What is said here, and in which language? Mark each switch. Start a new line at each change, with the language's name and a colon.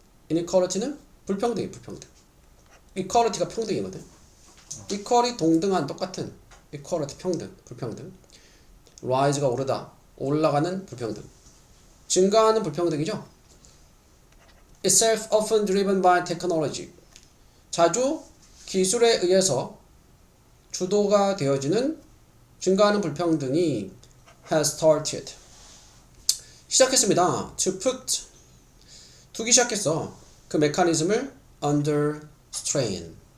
Korean: inequality는 불평등이 불평등. equality가 평등이거든. equal이 동등한 똑같은 equality 평등 불평등. rise가 오르다 올라가는 불평등. 증가하는 불평등이죠.
English: itself often driven by technology.
Korean: 자주 기술에 의해서 주도가 되어지는 증가하는 불평등이
English: has started.
Korean: 시작했습니다.
English: to put
Korean: 두기 시작했어. 그 메커니즘을
English: under strain.